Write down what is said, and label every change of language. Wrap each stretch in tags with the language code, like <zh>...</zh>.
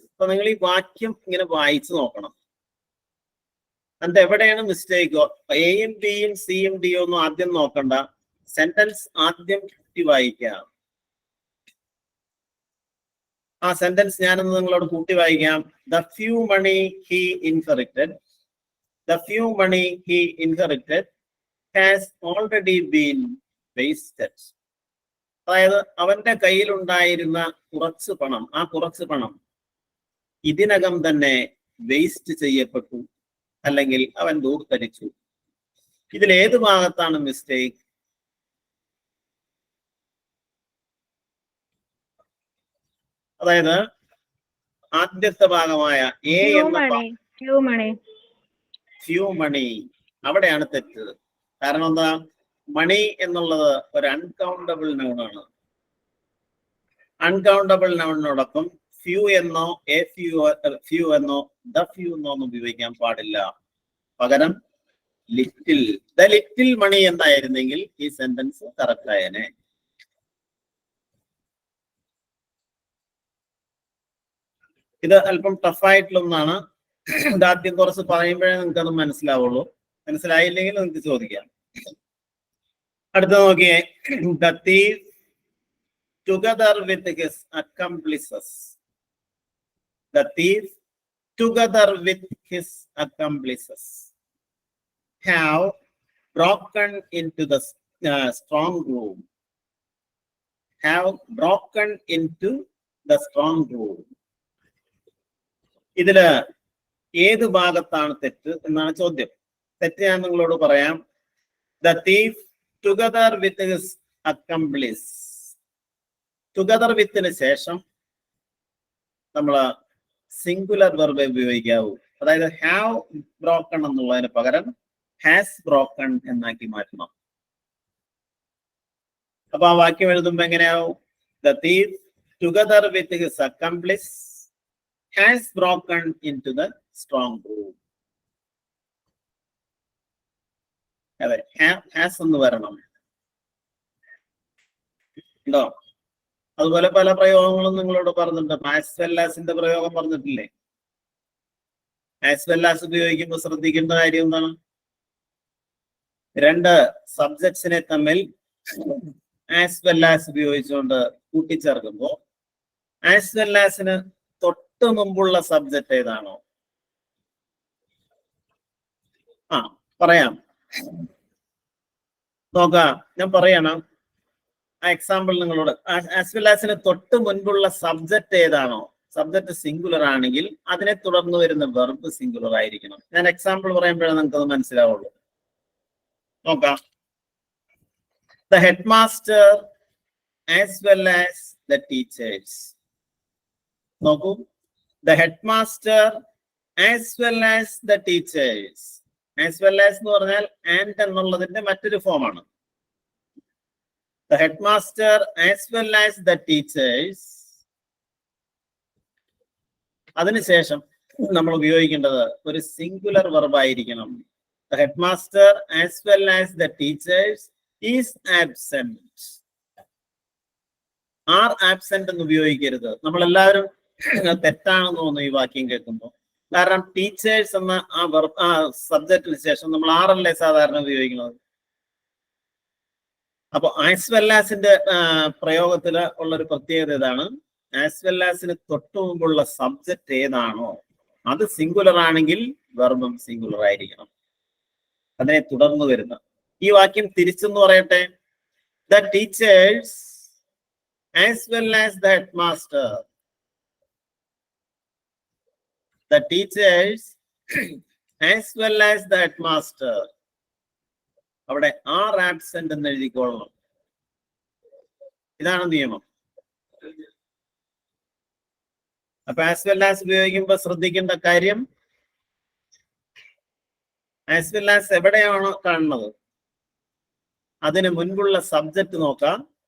<ml>അപ്പൊ നിങ്ങൾ ഈ വാക്യം ഇങ്ങനെ വായിച്ചു നോക്കണം. എന്നിട്ട് എവിടെയാണ് മിസ്റ്റേക്ക്? എയും ബിയും സിയും ഡിയും ഒന്നും ആദ്യം നോക്കണ്ട. സെന്റൻസ് ആദ്യം കൂട്ടി വായിക്കാം. ആ സെന്റൻസ് ഞാനൊന്ന് നിങ്ങളോട് കൂട്ടി വായിക്കാം. The few money</ml> <en>he inherited. The few money he inherited has already been wasted.</en> <ml>അതായത് അവന്റെ കയ്യിലുണ്ടായിരുന്ന കുറച്ച് പണം, ആ കുറച്ച് പണം ഇതിനകം തന്നെ വേസ്റ്റ് ചെയ്യപ്പെട്ടു, അല്ലെങ്കിൽ അവൻ ദൂർത്തരിച്ചു. ഇതിൽ ഏത് ഭാഗത്താണ് മിസ്റ്റേക്ക്? അതായത് ആദ്യത്തെ ഭാഗമായ എ എന്ന ഫ്യൂ മണി, അവിടെയാണ് തെറ്റ്. കാരണം എന്താ? മണി എന്നുള്ളത് ഒരു അൺകൗണ്ടബിൾ നൗണാണ്. അൺകൗണ്ടബിൾ നൗണിനോടൊപ്പം ഫ്യൂ എന്നോ ഫ്യൂ എന്നോ ദ ഫ്യൂ എന്നോ ഒന്നും ഉപയോഗിക്കാൻ പാടില്ല. പകരം ലിറ്റിൽ, ദ ലിറ്റിൽ മണി എന്നായിരുന്നെങ്കിൽ ഈ സെന്റൻസ് കറക്റ്റ് ആയേനെ. ഇത് അല്പം ടഫായിട്ടുള്ള ഒന്നാണ്. ഇതാദ്യം കുറച്ച് പറയുമ്പോഴേ നിങ്ങൾക്ക് അത് മനസ്സിലാവുള്ളൂ. മനസ്സിലായില്ലെങ്കിൽ നിങ്ങൾക്ക് ചോദിക്കാം. അടുത്ത നോക്കിയേ.</ml> <en>The thief together with his accomplices. The thief together with his accomplices have broken into the strong room. Have broken into the strong room.</en> <ml>ഇതില് ഏത് ഭാഗത്താണ് തെറ്റ് എന്നാണ് ചോദ്യം. തെറ്റ് ഞാൻ നിങ്ങളോട് പറയാം.</ml> <en>The thief together with his accomplice. Together with-</en> <ml>ന് ശേഷം നമ്മൾ സിംഗുലർ വെർബ് ഉപയോഗിക്കാവൂ. അതായത് ഹാവ് ബ്രോക്കൺ എന്നുള്ളതിന് പകരം ഹാസ് ബ്രോക്കൺ എന്നാക്കി മാറ്റണം. അപ്പൊ ആ വാക്യം എഴുതുമ്പോ എങ്ങനെയാവും?</ml> <en>The thief together with his accomplice has broken into the strong room.</en> <ml>അതെ, ഹാസ് എന്ന് വരണം. ഉണ്ടോ? അതുപോലെ പല പ്രയോഗങ്ങളും നിങ്ങളോട് പറഞ്ഞിട്ടുണ്ട്. ആസ് വെൽ ആസിന്റെ പ്രയോഗം പറഞ്ഞിട്ടില്ലേ? ആസ് വെൽ ആസ് ഉപയോഗിക്കുമ്പോൾ ശ്രദ്ധിക്കേണ്ട കാര്യം എന്താണ്? രണ്ട് സബ്ജക്ട്സിനെ തമ്മിൽ ആസ് വെൽ ആസ് ഉപയോഗിച്ചുകൊണ്ട് കൂട്ടിച്ചേർക്കുമ്പോൾ ആസ് വെൽ ആസിന് തൊട്ട് മുമ്പുള്ള സബ്ജക്ട് ഏതാണോ? പറയാം, നോക്കാം, ഞാൻ പറയണം. ആ എക്സാമ്പിൾ നിങ്ങളോട്. ആസ് വെൽ ആസിന് തൊട്ട് മുൻപുള്ള സബ്ജക്ട് ഏതാണോ, സബ്ജക്ട് സിംഗുലർ ആണെങ്കിൽ അതിനെ തുടർന്ന് വരുന്ന വെർബ് സിംഗുലർ ആയിരിക്കണം. ഞാൻ എക്സാമ്പിൾ പറയുമ്പോഴേ നമുക്കത് മനസ്സിലാവുള്ളൂ. നോക്കാം.</ml> <en>The headmaster as well as the teachers.</en> <ml>നോക്കൂ,</ml> <en>the headmaster as well as the teachers. As well as</en> <ml>എന്ന് പറഞ്ഞാൽ and എന്നുള്ളതിന്റെ മറ്റൊരു ഫോമാണ്.</ml> <en>The headmaster as well as the teachers.</en> <ml>അതിനുശേഷം നമ്മൾ ഉപയോഗിക്കേണ്ടത് ഒരു സിംഗുലർ വെർബ് ആയിരിക്കണം.</ml> <en>The headmaster as well as the teachers is absent. Are absent</en> <ml>എന്ന് ഉപയോഗിക്കരുത്. നമ്മളെല്ലാവരും തെറ്റാണെന്ന് തോന്നുന്നു ഈ വാക്യം കേൾക്കുമ്പോൾ. കാരണം ടീച്ചേഴ്സ് എന്ന ആ സബ്ജക്റ്റിന് ശേഷം നമ്മൾ ആറല്ലേ സാധാരണ ഉപയോഗിക്കുന്നത്. അപ്പൊ ആസ് വെൽ ആസിന്റെ പ്രയോഗത്തില് ഉള്ളൊരു പ്രത്യേകത ഇതാണ്. ആസ് വെൽ ആസിന് തൊട്ടു മുമ്പുള്ള സബ്ജക്റ്റ് ഏതാണോ അത് സിംഗുലർ ആണെങ്കിൽ വെർബും സിംഗുലർ ആയിരിക്കണം. അതിനെ തുടർന്ന് വരുന്ന ഈ വാക്യം തിരിച്ചെന്ന് പറയട്ടെ.</ml> <en>The teachers as well as the headmaster. The teachers as well as the headmaster.</en> <ml>അവിടെ</ml> <en>are absent</en> <ml>എന്ന് എഴുതിക്കൊള്ളണം. ഇതാണ് നിയമം. അപ്പൊ ആസ് വെൽ ആസ് ഉപയോഗിക്കുമ്പോൾ ശ്രദ്ധിക്കേണ്ട കാര്യം, ആസ് വെൽ ആസ് എവിടെയാണോ കാണുന്നത് അതിന് മുൻപുള്ള സബ്ജക്റ്റ് നോക്കാം.</ml>